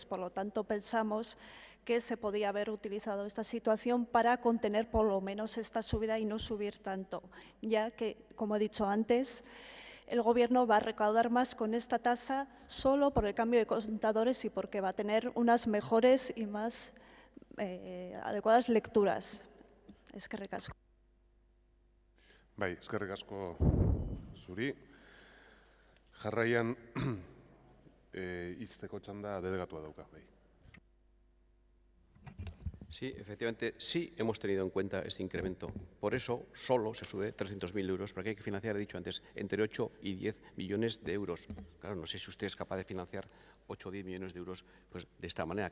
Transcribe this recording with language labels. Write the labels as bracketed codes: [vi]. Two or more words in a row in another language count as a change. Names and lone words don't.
[es] Por lo tanto, pensamos que se podía haber utilizado esta situación para contener por lo menos esta subida y no subir tanto, ya que, como he dicho antes, el Gobierno va a recaudar más con esta tasa solo por el cambio de contadores y porque va a tener unas mejores y más adecuadas lecturas. [eu] Eskerrik asko. Bai, eskerrik asko zuri. Jarraian hizteko txanda delegatua dauka, bai. [es] Sí, efectivamente, sí hemos tenido en cuenta este incremento. Por eso solo se sube 300.000 euros, porque hay que financiar, he dicho antes, entre 8 y 10 millones de euros. Claro, no sé si usted es capaz de financiar 8 o 10 millones de euros pues, de esta manera.